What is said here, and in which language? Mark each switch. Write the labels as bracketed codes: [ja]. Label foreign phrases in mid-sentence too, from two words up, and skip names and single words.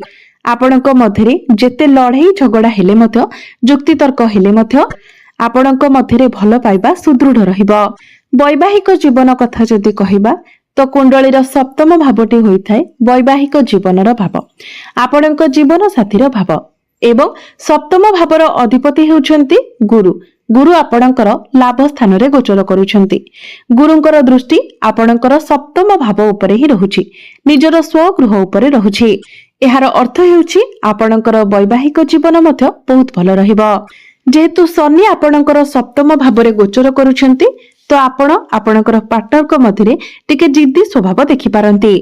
[or] ଆପଣଙ୍କ ମଧ୍ୟରେ ଯେତେ ଲଢ଼େଇ ଝଗଡ଼ା ହେଲେ ମଧ୍ୟ, ଯୁକ୍ତି ତର୍କ ହେଲେ ମଧ୍ୟ ଆପଣଙ୍କ ମଧ୍ୟରେ ଭଲ ପାଇବା ସୁଦୃଢ଼ ରହିବ। ବୈବାହିକ ଜୀବନ କଥା ଯଦି କହିବା ତ କୁଣ୍ଡଳୀର ସପ୍ତମ ଭାବଟି ହୋଇଥାଏ ବୈବାହିକ ଜୀବନର ଭାବ, ଆପଣଙ୍କ ଜୀବନ ସାଥୀର ଭାବ ଏବଂ ସପ୍ତମ ଭାବର ଅଧିପତି ହେଉଛନ୍ତି ଗୁରୁ। ଗୁରୁ ଆପଣଙ୍କର ଲାଭ ସ୍ଥାନରେ ଗୋଚର କରୁଛନ୍ତି। ଗୁରୁଙ୍କର ଦୃଷ୍ଟି ଆପଣଙ୍କର ସପ୍ତମ ଭାବ ଉପରେ ହିଁ ରହୁଛି, ନିଜର ସ୍ୱଗୃହ ଉପରେ ରହୁଛି। ଏହାର ଅର୍ଥ ହେଉଛି ଆପଣଙ୍କର ବୈବାହିକ ଜୀବନ ମଧ୍ୟ ବହୁତ ଭଲ ରହିବ। ଯେହେତୁ ଶନି ଆପଣଙ୍କର ସପ୍ତମ ଭାବରେ ଗୋଚର କରୁଛନ୍ତି, ତ ଆପଣ ଆପଣଙ୍କର ପାର୍ଟନରଙ୍କ ମଧ୍ୟରେ ଟିକେ ଜିଦ୍ଦୀ ସ୍ୱଭାବ ଦେଖି ପାରନ୍ତି।